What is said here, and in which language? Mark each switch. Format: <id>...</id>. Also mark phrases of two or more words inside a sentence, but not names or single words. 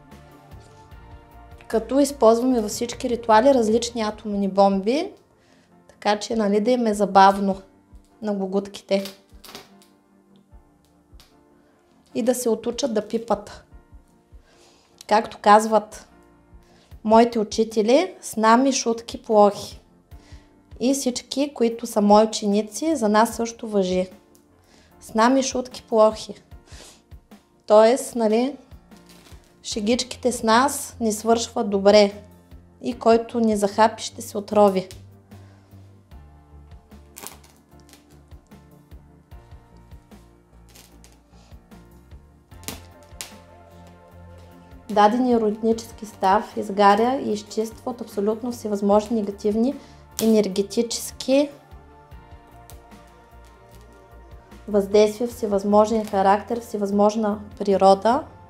<bg>Като използваме във всички ритуали различни атомни бомби, така че да им е забавно на гугутките. И да се отучат да пипат. Както казват моите учители,</bg> <ru>с нами шутки плохи.</ru> <bg>И всички, които са мои ученици, за нас също важи.</bg> <ru>С нами шутки плохи.</ru> <bg>Тоест, шегичките с нас ни свършват добре. И който ни захапи, ще се отрови. Дадения роднически став изгаря и изчиства от абсолютно всевъзможни негативни енергетически въздействия, всевъзможен характер, всевъзможна природа.</bg>